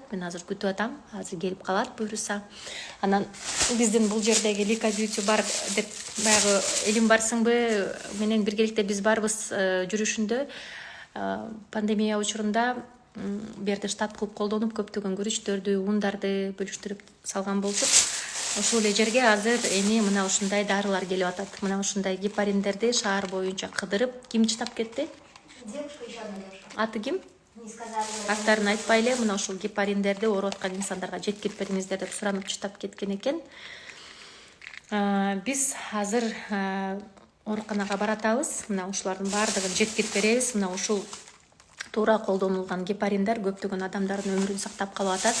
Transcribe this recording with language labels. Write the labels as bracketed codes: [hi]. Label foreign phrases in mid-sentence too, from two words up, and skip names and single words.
[ky] Мен азыр күтүп атам, азыр келип калат буюрса. Анан биздин бул жердеги Лика Бьюти бар деп баягы элим барсыңбы менен биргеликте биз барбыз жүрүшүндө. Пандемия учурунда берди штаб кылып колдонуп көптөгөн күрүчтөрдү, ундарды бөлүштүрүп салган болчук. Ошол эле жерге азыр эми мына ушундай дарылар келип атат. Мына ушундай гепариндерди шаар боюнча кыдырып, ким чытап кетти? [ru] Девушка, еще одна девушка. [ky] Аты ким? [ru] Не сказала. [ky] Аттарын айтпай эле мына ушул гепариндерди ооруп аткан инсандарга жеткирип бериңиздер деп суранып чытап кеткен экен. Биз азыр ооруканага баратабыз. Мына ушулардын баардыгын жеткирип беребиз. Мына ушул туура колдонулган гепариндар көптөгөн адамдардын өмүрүн сактап калып атат.